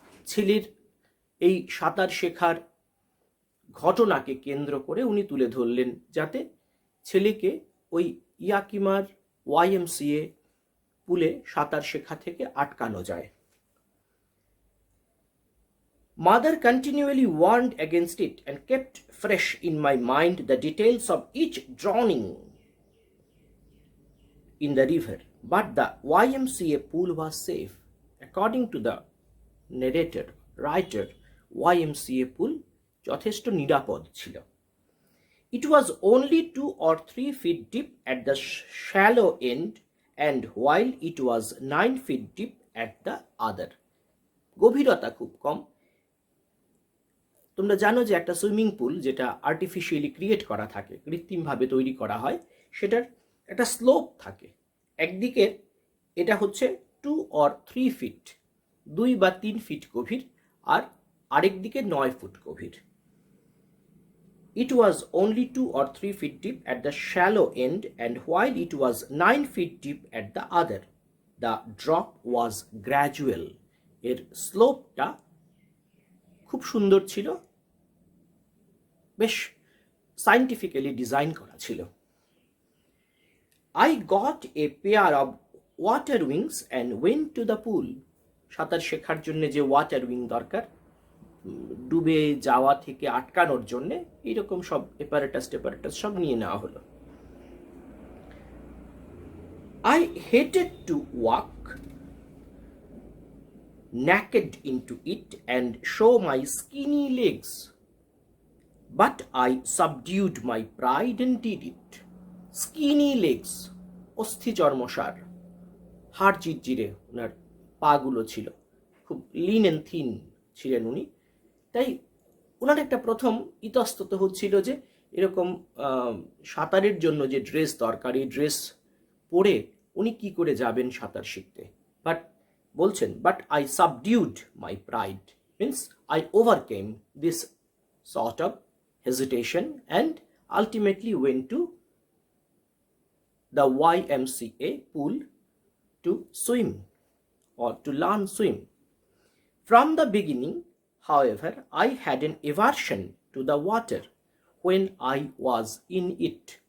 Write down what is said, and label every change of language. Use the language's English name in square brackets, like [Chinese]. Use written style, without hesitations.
[Bangla] ছেলের এই সাঁতার শেখার ঘটনাকে কেন্দ্র করে উনি তুলে ধরলেন, যাতে ছেলেকে ওই ইয়াকিমার YMCA পুলে সাঁতার শেখা থেকে আটকানো যায়। [English] Mother continually warned against it and kept fresh in my mind the details of each drowning in the river, but the YMCA pool was safe. According to the narrator, writer, YMCA pool [Bangla] যথেষ্ট নিরাপদ ছিল। [English] It was only 2 or 3 feet deep at the shallow end, and while it was 9 feet deep at the other. [Bangla] গভীরতা খুব কম। তোমরা জানো যে একটা swimming pool যেটা আর্টিফিশিয়ালি ক্রিয়েট করা থাকে, কৃত্রিমভাবে তৈরি করা হয়, সেটার একটা স্লোপ থাকে। একদিকে এটা হচ্ছে 2 or 3 ফিট, 2 বা 3 ফিট গভীর, আর আরেক দিকে 9 ফুট গভীর। [English] It was only 2 or 3 feet deep at the shallow end, and while it was 9 feet deep at the other, the drop was gradual. [Bangla] এর স্লোপটা খুব সুন্দর ছিল, বেশ সায়েন্টিফিক্যালি ডিজাইন করা ছিল। [English] I got a pair of water wings and went to the pool. [Bangla] সাঁতার শেখার জন্য যে ওয়াটার উইং দরকার, ডুবে যাওয়া থেকে আটকানোর জন্য, এইরকম সব অ্যাপারেটাস সব নিয়ে নেওয়া হলো। [English] I hated to walk naked into it and show my skinny legs, but I subdued my pride and did it. Skinny legs, [Bangla] অস্থি চর্মসার, হাড় চিরচিরে ওনার পাগুলো ছিল, [English] খুব lean and thin [Bangla] ছিলেন উনি। তাই ওনার একটা প্রথম ইতস্তত হচ্ছিল যে এরকম সাঁতারের জন্য যে ড্রেস দরকার, এই ড্রেস পরে উনি কি করে যাবেন সাঁতার শিখতে। [English] But বলছেন, but I subdued my pride, means I overcame this sort of hesitation and ultimately went to the YMCA pool to swim or to learn swim. From the beginning, however, I had an aversion to the water when I was in it.